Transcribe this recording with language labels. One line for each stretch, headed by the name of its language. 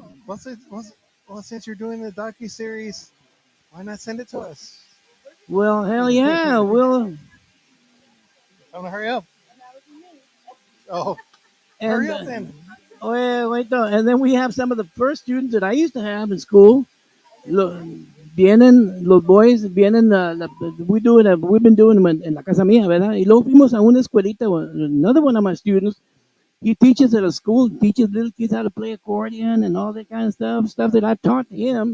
English: Well, since you're doing the docu series, why not send it to us? Well, hell yeah, we'll. I'm gonna hurry up. Oh, And, hurry up then. Wait, no. And then we have some of the first students that I used to have in school.
Spanish: Vienen los boys, vienen,
English: we've been doing them
Spanish: en la casa mía, ¿verdad? Y luego fuimos a una escuelita,
English: another one of my students, he teaches at a school, teaches little kids how to play accordion and all that kind of stuff that I taught him.